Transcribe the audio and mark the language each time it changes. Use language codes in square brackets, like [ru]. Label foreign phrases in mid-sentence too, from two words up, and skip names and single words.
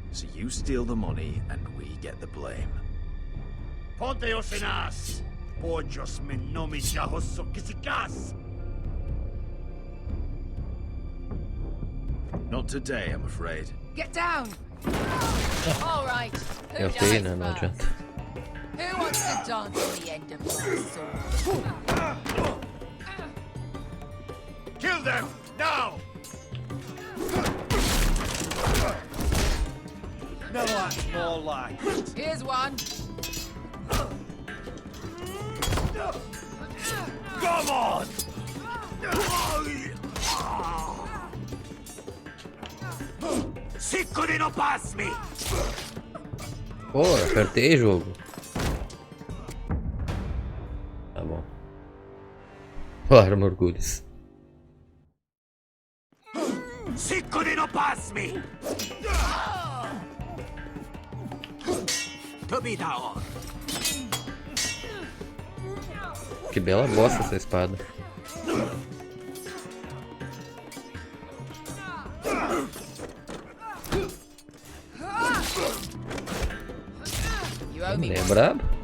[en] So you steal the money and we get the blame. Ponteos en as! Pojos me nomi jahoso kisikas! Not today, I'm afraid. Get down! All right. Who [pt] Eu [en] dies [pt] sei, né? Não [en] first? [pt] adianta. [en] Who wants to dance on the end of my sword? Kill them! Now! No, that's more like it. Here's one. Come on! Sicuri no pass me! [pt] Pô, apertei, jogo. Tá bom. Para, Morgulhos. Sicuri no pass me! Tobidao! Que bela bosta essa espada. [en] You owe me [pt] É [en] one. [pt] brabo?